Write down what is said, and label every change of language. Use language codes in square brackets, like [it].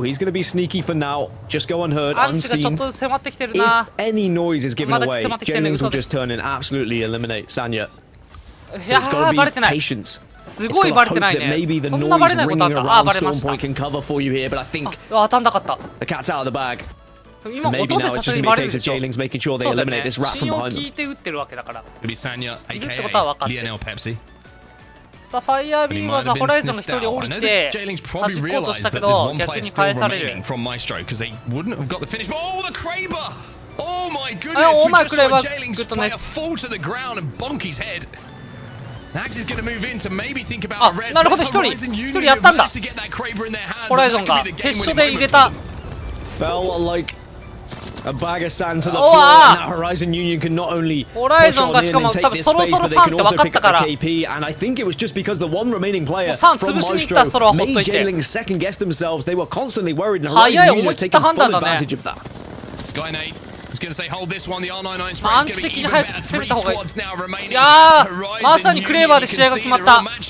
[en] He's going to be sneaky for now. Just go unheard, unseen. If any noise is given away, Jaylings will just turn and absolutely eliminate Sanya. So it's got to be patience. It's got to hope that maybe the noise ringing around Storm Point can cover for you here, but I think the cat's out of the bag. Maybe now it's just going to be a case of Jaylings making sure they eliminate this rat from behind them. It'll be Sanya, aka Lionel Pepsi. [ja] さあファイヤービーバーズはホライゾンの一人降りて弾こうとしたけど逆に返される。 [en] from Maestro because they wouldn't have got the finish. Oh, the Kraber! Oh my goodness! Oh my Kraber! Jaylings play a fall to the ground and bonk his head. Nags is going to move in to maybe think about a red. [ja] なるほど一人やったんだ。ホライゾンが決勝で入れた。 [en] Felt like a bag of sand to the floor, and that Horizon Union can not only push on in and take this space, but they can also pick up the KP. And I think it was just because the one remaining player from Maestro made Jaylings second guess themselves. They were constantly worried, and Horizon Union had taken full advantage of that. Skynate is going to say hold this one. The R99 spray is going to be even better. 3 squads now remaining. [ja] いやーまさにクレーバーで試合が決まった。